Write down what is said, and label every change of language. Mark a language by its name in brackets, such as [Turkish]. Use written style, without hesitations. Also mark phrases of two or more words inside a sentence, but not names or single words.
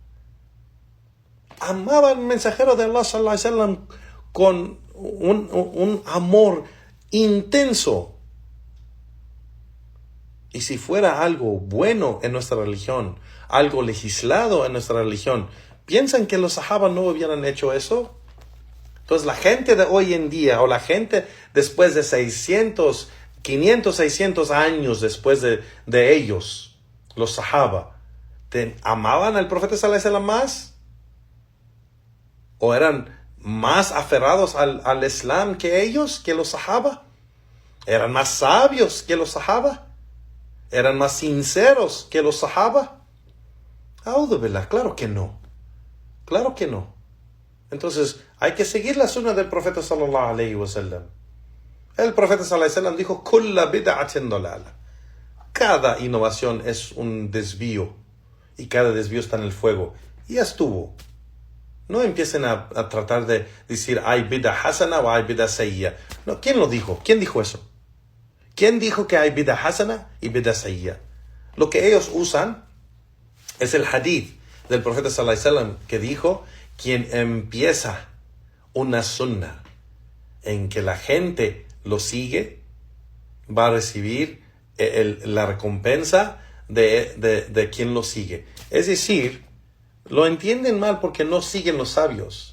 [Spanish] Amaban al mensajero de Allah [Arabic] صلى الله عليه وسلم [Spanish] con un amor intenso. Y si fuera algo bueno en nuestra religión, algo legislado en nuestra religión, ¿piensan que los sahaba no hubieran hecho eso? Entonces la gente de hoy en día, o la gente después de 500, 600 años después de ellos, los sahaba, ¿amaban al profeta [Arabic] صلى الله عليه وسلم [Spanish] más? ¿O eran más aferrados al Islam que ellos, que los sahaba? ¿Eran más sabios que los sahaba? ¿Eran más sinceros que los sahaba? [Arabic] أعوذ بالله, [Spanish] claro que no. Claro que no. Entonces, hay que seguir la sunna del profeta [Arabic] صلى الله عليه وسلم. [Spanish] El profeta [Arabic] صلى الله عليه وسلم [Spanish] dijo: [Arabic] كل بدعة ضلالة. [Spanish] Cada innovación es un desvío. Y cada desvío está en el fuego. Y ya estuvo. No empiecen a tratar de decir hay [Arabic] بدعة حسنة [Spanish] o hay [Arabic] بدعة سيئة. [Spanish] No, ¿quién lo dijo? ¿Quién dijo eso? ¿Quién dijo que hay [Arabic] بدعة حسنة [Spanish] y [Arabic] بدعة سيئة? [Spanish] Lo que ellos usan es el hadith del profeta [Arabic] صلى الله عليه وسلم [Spanish] que dijo: quien empieza una sunna en que la gente lo sigue, va a recibir la recompensa de quien lo sigue. Es decir, lo entienden mal porque no siguen los sabios.